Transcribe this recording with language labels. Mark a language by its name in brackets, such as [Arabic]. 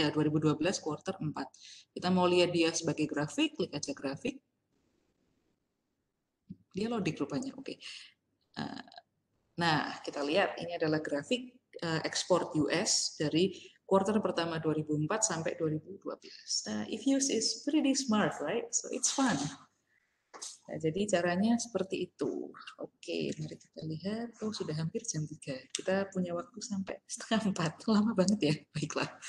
[Indonesian] Ya, 2012 quarter 4. Kita mau lihat dia sebagai grafik, klik aja grafik. Dia loading rupanya. Oke. Nah, kita lihat ini adalah grafik ekspor US dari quarter pertama 2004 sampai 2012. [English] Nah, if use is pretty smart, right? So it's fun. [Indonesian] Nah, jadi caranya seperti itu. Oke, mari kita lihat. Oh, sudah hampir jam 3. Kita punya waktu sampai setengah 4. Lama banget ya. Baiklah.